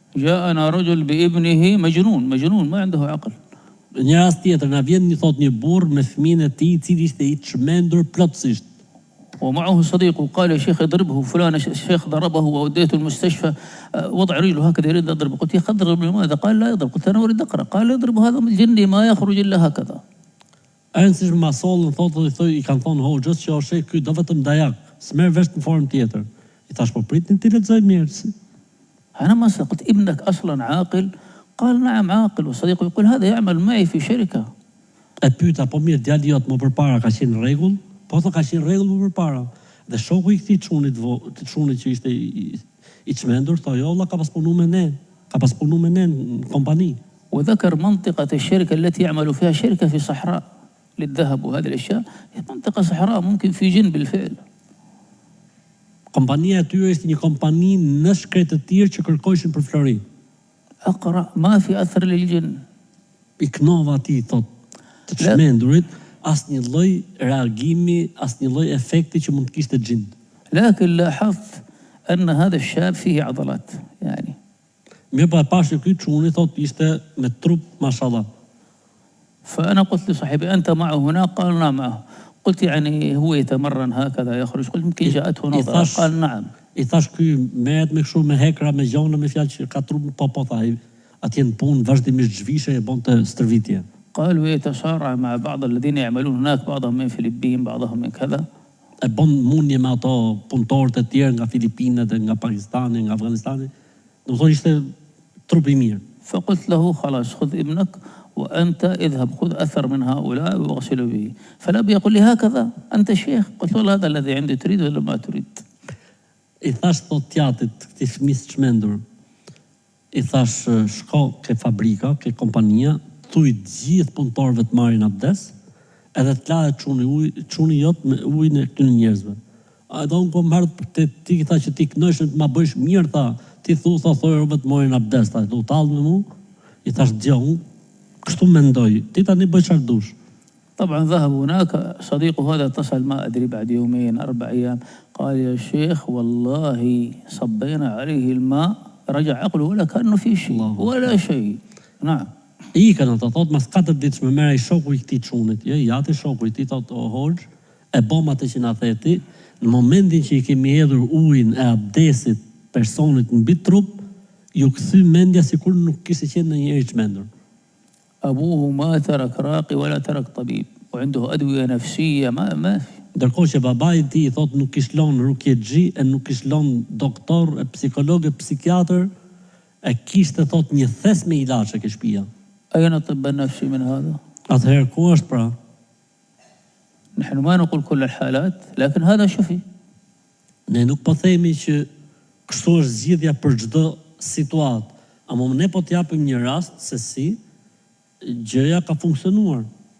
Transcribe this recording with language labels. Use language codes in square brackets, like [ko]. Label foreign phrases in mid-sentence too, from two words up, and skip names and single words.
[ar] جاءنا رجل بابنه مجنون ما عنده عقل. [sq] Një rast tjetër na vjen një burr me fëmijën e tij, I cili ishte I çmendur plotësisht. [ar] ومعه صديقه قال يا شيخ اضربه فلان الشيخ ضربه ووديته المستشفى وضع رجله هكذا يريد أضربه. قلت يا أخي اضرب لماذا؟ قال لا يضرب. قلت أنا أريد أقرأ. قال يضرب هذا الجني ما يخرج إلا هكذا. [sq] Ënësish ma sollën thotë I kanë thonë hoxhës që o sheh ky do vetëm dajak, s'merr vesh në formë tjetër. I thash po pritni ti lexoj mirë. [ar] أنا ما قلت ابنك أصلا عاقل؟ قال نعم عاقل وصديقه يقول هذا يعمل معي في شركة. [sq] E pyeta po mirë djali jot më përpara ka qenë në rregull? Po thotë ka qenë në rregull më përpara. Dhe shoku I këtij çunit që ishte I çmendur thotë jo valla ka pas punu me ne. Ka pas punu me ne në kompani. [ar] وذكر منطقة الشركة التي يعمل فيها شركة في صحراء للذهب وهذه الأشياء. هي منطقة صحراء ممكن في جن بالفعل. [sq] Kompania e tyre ishte një kompani në shkretë të tjerë që kërkojshin për flori. [ar] أقرأ ما في أثر للجن. [sq] I knova atij thotë të çmendurit asnjë lloj reagimi, asnjë lloj efekti që mund të kishte xhin. [ar] لكن لاحظت أن هذا الشاب فيه عضلات يعني. [sq] Mirë pa pashë ky çuni thotë ishte me trup mashallah. [ar] فأنا قلت لصاحبي أنت معه هنا؟ قال نعم معه. قلت يعني هو يتمرن هكذا يخرج؟ قلت يمكن جاءته نظرة. قال نعم. [sq] I thash ky merret me kështu me hekra me gjona me fjalë që ka trup po thaj atje në punë vazhdimisht zhvishe e bonte stërvitje. [ar] قالوا يتصارع مع بعض الذين يعملون هناك بعضهم من فلبين بعضهم من كذا. [sq] E bon mundje me ato punëtorët e tjerë nga Filipinët, nga Pakistani, nga Afganistani. Do thonë ishte trup I mirë. [ar] فقلت له خلاص خذ ابنك وأنت اذهب خذ أثر من هؤلاء واغسله به. فلا بيقول لي هكذا أنت شيخ. قلت له هذا الذي عندي تريد ولا ما تريد. [sq] I thash thot tjatit këtij fëmisë çmendur. I thash shko ke fabrika, ke kompania, thuj gjithë punëtorëve të marrin abdes, edhe të lahet çuni jot me ujin e këtyre njerëzve. A do unë kom ardhur te ti tha që ti kënaqesh të ma bësh mirë tha, ti thoj robë të marrin abdes, tha, do tall me mua. I thash djau, unë kështu mendoj, ti tani bëj çfarë dush. [ar] طبعا ذهب هناك صديقه هذا اتصل ما أدري بعد يومين 4 أيام قال يا شيخ والله صبينا عليه الماء رجع عقله ولا كأنه في شيء ولا شيء. نعم. [sq] Ikën ata thot mas 4 ditë më merrej shoku I këtij çunit. Jo, jati shoku I tij thot o hoxh, e bëm atë që na theti, në momentin që I kemi hedhur ujin e abdesit personit mbi trup, ju kthy mendja sikur nuk kishte qenë ndonjëherë I çmendur. [ar] أبوه ما ترك راقي ولا ترك طبيب وعنده أدوية نفسية ما في. [sq] Ndërkohë që babai I tij thot nuk kish lënë rukjetxhi, e nuk kish lënë doktor, e psikolog, e psikiatër, e kishte thot një thes me ilaçe ke shtëpia. [ar] أين الطب النفسي من هذا؟ [sq] Atëherë ku është pra? [ar] نحن ما نقول كل الحالات لكن هذا شفي. [sq] Ne nuk po themi që kështu është zgjidhja për çdo situatë, ama ne po t'japim një rast se si gjëja ka funksionuar.